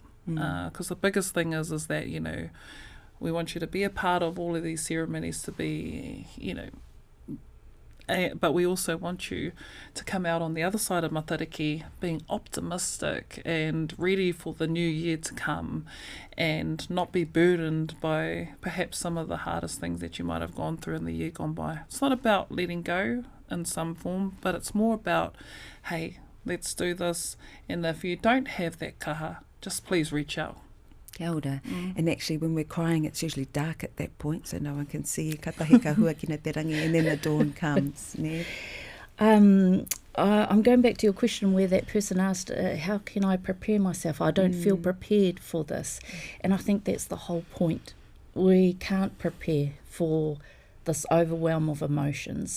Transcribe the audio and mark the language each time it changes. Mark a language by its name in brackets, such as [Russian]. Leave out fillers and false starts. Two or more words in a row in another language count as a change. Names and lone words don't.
[English] Because the biggest thing is that, we want you to be a part of all of these ceremonies, to be, but we also want you to come out on the other side of Matariki being optimistic and ready for the new year to come, and not be burdened by perhaps some of the hardest things that you might have gone through in the year gone by. It's not about letting go in some form, but it's more about, hey, let's do this, and if you don't have that kaha, just please reach out. [Māori] Kia ora. [English] And actually when we're crying, it's usually dark at that point, so no one can see you. [Māori] Katahi ka hua kina te rangi, [English] and then the dawn comes. I'm going back to your question where that person asked, how can I prepare myself? I don't feel prepared for this. And I think that's the whole point. We can't prepare for this overwhelm of emotions.